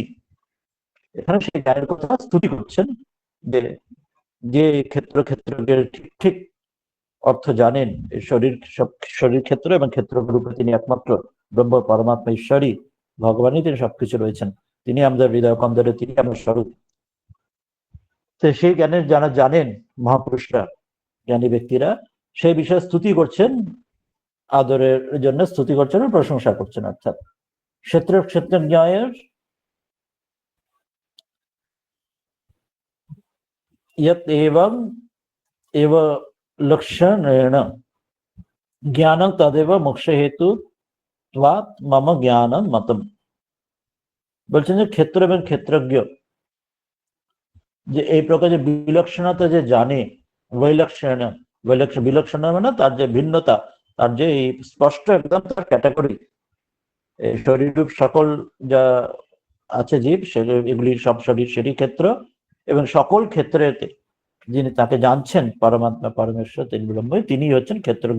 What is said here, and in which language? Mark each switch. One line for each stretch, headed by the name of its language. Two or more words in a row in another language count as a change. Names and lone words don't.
Bangla: এখানে সেই জ্ঞানের কথা স্তুতি করছেন, যে যে ক্ষেত্রের ঠিক ঠিক অর্থ জানেন, শরীর ক্ষেত্র এবং ক্ষেত্র রূপে তিনি একমাত্র ব্রহ্ম পরমাত্মা ঈশ্বরী ভগবানই, তিনি সবকিছু রয়েছেন, তিনি আমাদের হৃদয় কন্দরে, তিনি আমার স্বরূপ। তো সেই জ্ঞানের যারা জানেন মহাপুরুষরা, জ্ঞানী ব্যক্তিরা, সেই বিষয়ে স্তুতি করছেন, আদরের জন্য স্তুতি করছেন, প্রশংসা করছেন। অর্থাৎ ক্ষেত্র জ্ঞায়ের
Sanskrit: यत् एवं एव लक्षणेन ज्ञानं तदेव मोक्ष हेतु मम ज्ञानं मतम।
Bangla: বলছেন যে ক্ষেত্র এবং ক্ষেত্রজ্ঞ যে এই প্রকার যে বিলক্ষণতা যে জানে, বৈলক্ষণ, বিলক্ষণ মানে তার যে ভিন্নতা, তার যে স্পষ্ট একদম তার ক্যাটাগরি, শরীররূপ সকল যা আছে জীব, এগুলি সব শরীর, সেটি ক্ষেত্র, এবং সকল ক্ষেত্রেতে যিনি তাকে জানছেন পরমাত্মা পরমেশ্বর, তিনি ব্রহ্ম, তিনি হচ্ছেন ক্ষেত্রজ্ঞ।